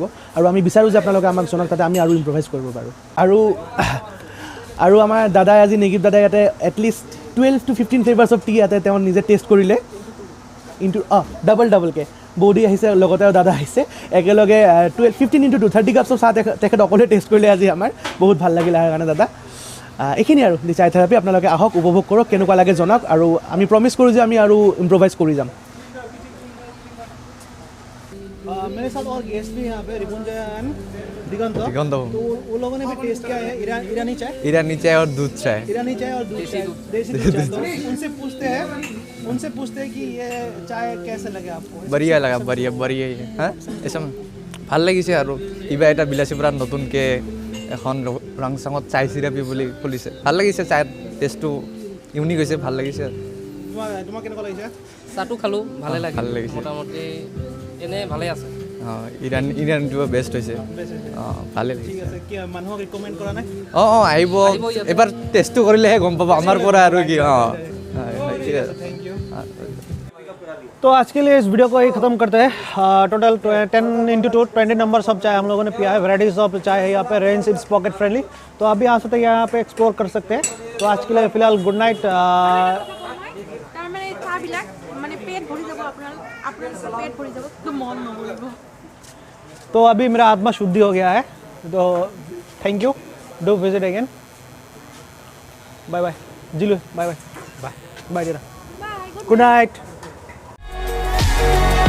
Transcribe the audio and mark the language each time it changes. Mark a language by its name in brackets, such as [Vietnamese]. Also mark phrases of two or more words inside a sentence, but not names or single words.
[Assamese] আৰু আমি বিচাৰোঁ যে আপোনালোকে আমাক জনাওক, তাতে আমি আৰু ইম্প্ৰভাইজ কৰিব পাৰোঁ। আৰু আমাৰ দাদাই আজি নেগিভ দাদাই ইয়াতে এটলিষ্ট 12 to 15 [English] flavours of tea [Assamese] ইয়াতে তেওঁ নিজে টেষ্ট কৰিলে, ইনটু ডাবলকৈ। বৌদি আহিছে, লগতে দাদা আহিছে, একেলগে 15 into 2 30 [English] cups of [Assamese] চাহ তেখেত অকলে টেষ্ট কৰিলে আজি আমাৰ। বহুত ভাল লাগিলে আহাৰ কাৰণে দাদা। এইখিনি আৰু চাই থেৰাপি। আপোনালোকে আহক, উপভোগ কৰক, কেনেকুৱা লাগে জনাওক, আৰু আমি প্ৰমিছ কৰোঁ যে আমি আৰু ইম্প্ৰভাইজ কৰি যাম। [Hindi] मेरे साथ और गेस्ट भी यहाँ पे रिपुंजय एंड दिगंत, तो वो लोगों ने भी टेस्ट किया है ईरानी चाय, ईरानी चाय और दूध चाय, ईरानी चाय और दूध चाय, देसी दूध चाय। तो उनसे पूछते हैं कि ये चाय कैसे लगे आपको? बढ़िया लगा, बढ़िया हाँ ऐसा [Assamese] ভাল লাগিছে। আৰু কিবা এটা বিলাসীপুৰত নতুনকৈ এখন ৰাংচাঙত চাই চিৰাপি বুলি খুলিছে, ভাল লাগিছে। চাই টেষ্টটো ইউনিক হৈছে, ভাল লাগিছে। তোমাক কেনেকুৱা লাগিছে? চাহটো খালোঁ, ভালে লাগিল, ভাল লাগিছে। মোটামুটি এনেই ভালে আছে। ইৰাণীটো বেষ্ট হৈছে। ভালে লাগিছে। ঠিক আছে, কি মানুহক ৰিকমেণ্ড কৰা নাই? আহিব, এবাৰ টেষ্টটো কৰিলেহে গম পাব আমাৰ পৰা আৰু কি। ঠিক আছে, [English] thank you. [Hindi] तो आज के लिए इस वीडियो को ही ख़त्म करते हैं। टोटल 10x2 20 नंबर सब चाय हम लोगों ने पिया है। [English] varieties of [Hindi] चाय है यहाँ पे, [English] range its pocket friendly, [Hindi] तो आप भी आ सकते हैं यहाँ पे एक्सप्लोर कर सकते हैं। तो आज के लिए फ़िलहाल [English] good night. [Hindi] तो अभी मेरा आत्मा शुद्धि हो गया है, तो [English] thank you, do visit again. bye bye Jilu, bye bye bye bye Dera, good night. love.